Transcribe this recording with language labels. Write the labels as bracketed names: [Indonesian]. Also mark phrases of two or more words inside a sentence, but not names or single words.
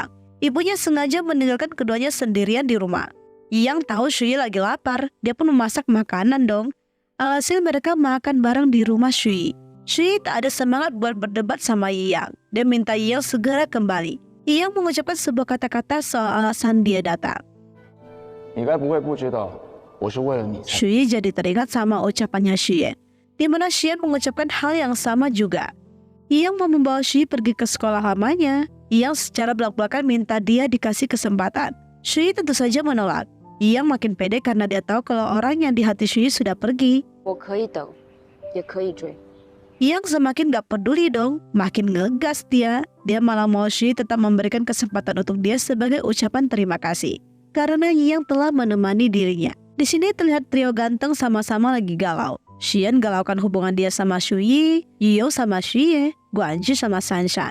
[Indonesian] Ibunya sengaja meninggalkan keduanya sendirian di rumah. Yang tahu Shui lagi lapar, dia pun memasak makanan dong. Alhasil mereka makan bareng di rumah Shui. Shui tak ada semangat buat berdebat sama Yang. Dia minta Yang segera kembali. Yang mengucapkan sebuah kata-kata soal alasan dia datang. [Chinese] 你该不会不知道我是为了你才。 [Indonesian] Shui jadi teringat sama ucapannya Xian, di mana Xian mengucapkan hal yang sama juga. Yang mau membawa Shui pergi ke sekolah lamanya. Yang secara belak-belakan minta dia dikasih kesempatan. Shui tentu saja menolak. Yang makin pede karena dia tahu kalau orang yang di hati Shui sudah pergi. [Chinese] 我可以等，也可以追。 [Indonesian] Yang semakin gak peduli dong, makin ngegas dia. Dia malah mau Shui tetap memberikan kesempatan untuk dia sebagai ucapan terima kasih. Karena Yang telah menemani dirinya. Di sini terlihat trio ganteng sama-sama lagi galau. Xian galaukan hubungan dia sama Shuyi, Yuyo sama Xue, Guanji sama Shanshan.